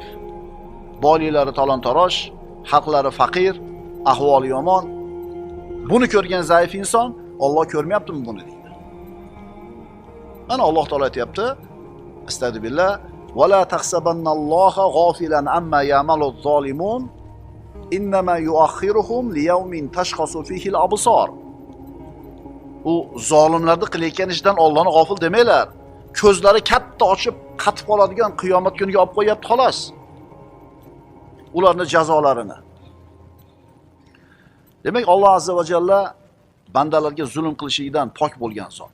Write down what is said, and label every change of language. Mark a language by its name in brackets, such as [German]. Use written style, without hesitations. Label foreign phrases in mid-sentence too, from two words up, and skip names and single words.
[Uzbek] Boyliklari talon-taroj, xalqlari faqir, ahvoli yomon. Buni ko'rgan zaif inson Alloh ko'rmayaptimi buni deydi. Mana Alloh taolo aytayapti: [Arabic] أستغفر الله ولا تحسبن الله غافلا عما يعمل الظالمون إنما يؤخرهم ليوم تشخص فيه الأبصار. [Uzbek] U zolimlarning qilayotgan ishidan Allohni g'ofil demanglar. Ko'zlari katta ochib qatib qoladigan qiyomat kuniga olib qo'yapti xolos. Ularni jazolarini. Demak, Alloh [Arabic] azza va jalla [Uzbek] bandalarga zulm qilishidan pok bo'lgan zot.